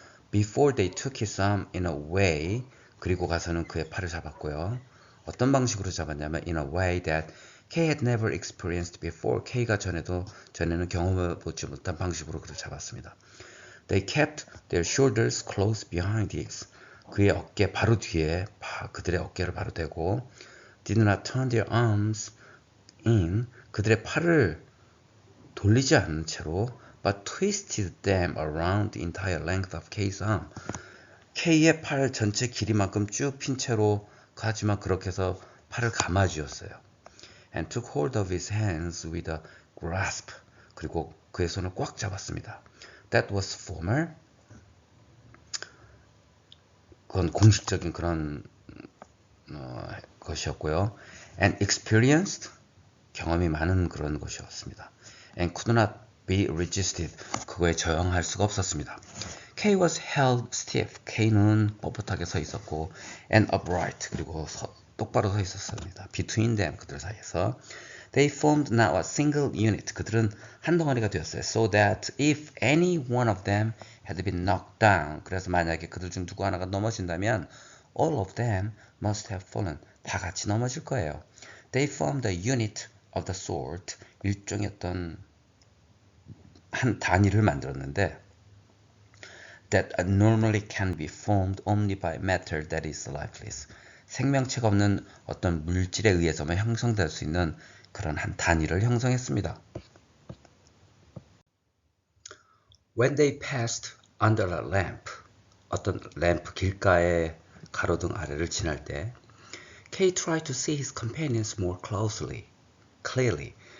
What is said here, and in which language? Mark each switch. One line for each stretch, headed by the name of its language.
English: Before they took his arm in a way.
Korean: 그리고 가서는 그의 팔을 잡았고요. 어떤 방식으로 잡았냐면
English: in a way that Kay had never experienced before.
Korean: Kay가 전에는 경험해보지 못한 방식으로 그를 잡았습니다.
English: They kept their shoulders close behind his.
Korean: 그의 어깨 바로 뒤에 그들의 어깨를 바로 대고
English: did not turn their arms in.
Korean: 그들의 팔을 돌리지 않은 채로
English: but twisted them around the entire length of Kay's arm.
Korean: Kay의 팔 전체 길이만큼 쭉 핀 채로 하지만 그렇게 해서 팔을 감아쥐었어요.
English: And took hold of his hands with a grasp.
Korean: 그리고 그의 손을 꽉 잡았습니다.
English: That was formal.
Korean: 그건 공식적인 그런 것이었고요.
English: And experienced,
Korean: 경험이 많은 그런 것이었습니다.
English: And could not be resisted,
Korean: 그거에 저항할 수가 없었습니다.
English: K was held stiff,
Korean: K는 뻣뻣하게 서 있었고,
English: and upright,
Korean: 그리고 똑바로 서 있었습니다.
English: Between them,
Korean: 그들 사이에서.
English: They formed now a single unit,
Korean: 그들은 한 덩어리가 되었어요.
English: So that if any one of them had been knocked down,
Korean: 그래서 만약에 그들 중 누구 하나가 넘어진다면
English: all of them must have fallen,
Korean: 다 같이 넘어질 거예요.
English: They formed a unit of the sort,
Korean: 일종의 어떤 한 단위를 만들었는데
English: that normally can be formed only by matter that is lifeless.
Korean: 생명체가 없는 어떤 물질에 의해서만 형성될 수 있는 그런 한 단위를 형성했습니다.
English: When they passed under a lamp,
Korean: 어떤 램프 길가의 가로등 아래를 지날 때
English: Kay tried to see his companions more clearly.